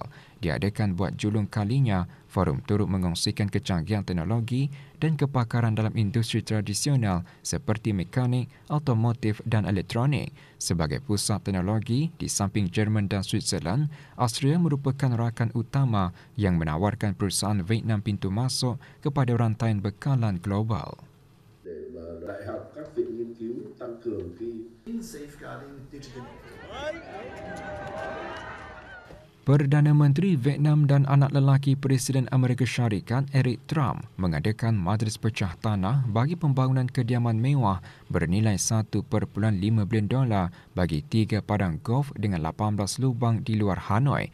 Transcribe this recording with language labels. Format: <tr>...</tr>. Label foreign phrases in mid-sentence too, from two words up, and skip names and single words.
<ms>Diadakan buat julung kalinya, forum turut mengongsikan kecanggihan teknologi dan kepakaran dalam industri tradisional seperti mekanik, automotif dan elektronik. Sebagai pusat teknologi di samping Jerman dan Switzerland, Austria merupakan rakan utama yang menawarkan perusahaan Vietnam pintu masuk kepada rantaian bekalan global.</ms> <vi>Đại học, các viện nghiên cứu tăng cường</vi> <en>safeguarding digital.</en> <ms>Perdana Menteri Vietnam dan anak lelaki Presiden Amerika Syarikat Eric Trump mengadakan majlis pecah tanah bagi pembangunan kediaman mewah bernilai $1.5 bilion bagi 3 padang golf dengan 18 lubang di luar Hanoi.</ms>